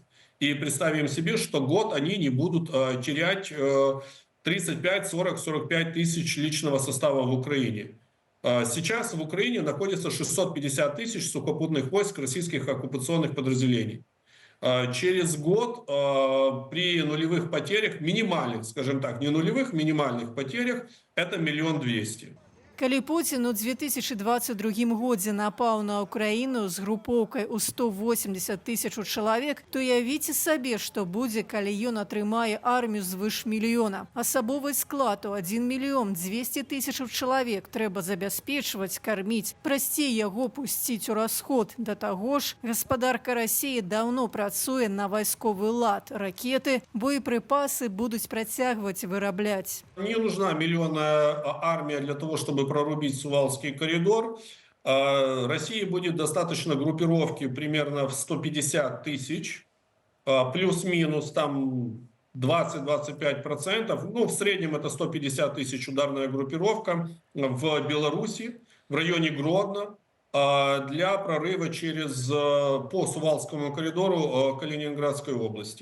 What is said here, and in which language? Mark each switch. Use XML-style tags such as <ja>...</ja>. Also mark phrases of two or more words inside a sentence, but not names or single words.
<ru>И представим себе, что год они не будут терять 35, 40, 45 тысяч личного состава в Украине. Сейчас в Украине находится 650 тысяч сухопутных войск российских оккупационных подразделений. Через год при нулевых потерях, минимальных, скажем так, не нулевых, минимальных потерях, это 1 200 000.</ru> <be>Калі Пуцін у 2022 годзе напаў на Украіну з групоўкай у 180 тысяч чалавек, то уявіце сабе, што будзе, калі ён атрымае армію звыш мільёна. Асабовы склад у 1 200 000 чалавек трэба забяспечваць, карміць, прасцей яго пусціць у расход. Да таго ж, гаспадарка Расіі даўно працуе на вайсковы лад. Ракеты, боепрыпасы будуць працягваць вырабляць.</be> <ru>Не нужна миллионная армия для того, чтобы прорубить Сувалский коридор. России будет достаточно группировки примерно в 150 тысяч, плюс-минус там 20-25%. Ну, в среднем это 150 тысяч ударная группировка в Беларуси, в районе Гродно, для прорыва по Сувалскому коридору Калининградской области.</ru>